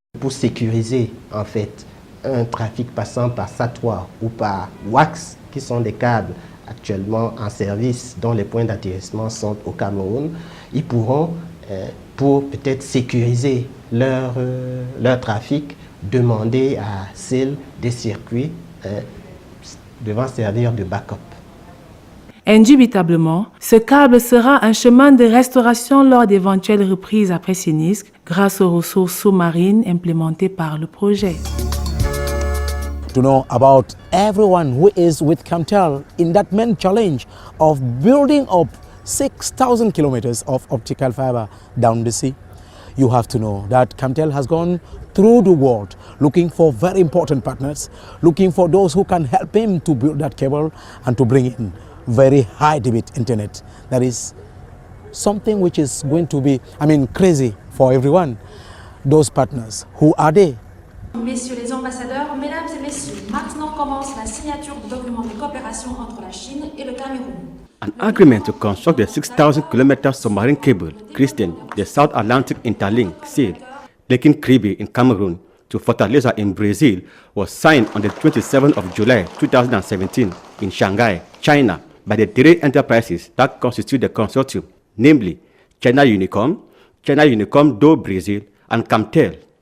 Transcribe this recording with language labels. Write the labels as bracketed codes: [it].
[fr] Pour sécuriser en fait un trafic passant par SAT3 ou par WACS, qui sont des câbles actuellement en service dont les points d'atterrissement sont au Cameroun, ils pourront, pour peut-être sécuriser leur trafic, demander à Sel des circuits devant servir de backup. Indubitablement, ce câble sera un chemin de restauration lors d'éventuelles reprises après sinistre grâce aux ressources sous-marines implémentées par le projet. [en] To know about everyone who is with Camtel in that main challenge of building up 6,000 kilometers of optical fiber down the sea, you have to know that Camtel has gone through the world looking for very important partners, looking for those who can help him to build that cable and to bring in very high debit internet. That is something which is going to be, crazy for everyone. Those partners, who are they? [fr] Messieurs les ambassadeurs, mesdames et messieurs, maintenant commence la signature du document de coopération entre la Chine et le Cameroun. [en] An agreement to construct the 6,000 km submarine cable, Christian, the South Atlantic Interlink, SAIL, linking Kribi in Cameroon to Fortaleza in Brazil, was signed on the 27th of July 2017 in Shanghai, China, by the three enterprises that constitute the consortium, namely China Unicom do Brazil, and Camtel.